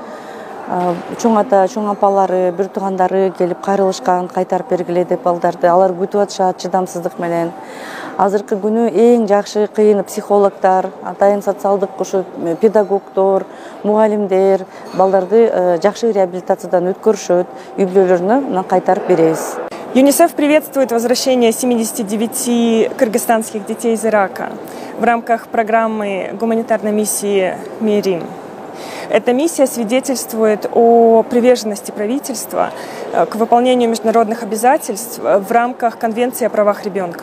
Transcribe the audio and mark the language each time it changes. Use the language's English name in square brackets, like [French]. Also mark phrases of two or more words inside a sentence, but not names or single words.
[Kyrgyz] Чоң ата, чоң апалары, бир туугандары келип кайрылышкан, кайтарып бергиле деп балдарды. Алар күтүп атышат чыдамсыздык менен. Азыркы күнү эң жакшы кыйын психологдор, атайын социалдык ушу педагогдор, мугалимдер балдарды жакшы реабилитациядан өткөрүшөт, үй бүлөлөрүнө кайтарып беребиз. [Russian] ЮНИСЕФ приветствует возвращение 79 кыргызстанских детей из Ирака в рамках программы гуманитарной миссии «Мээрим». Эта миссия свидетельствует о приверженности правительства к выполнению международных обязательств в рамках Конвенции о правах ребенка.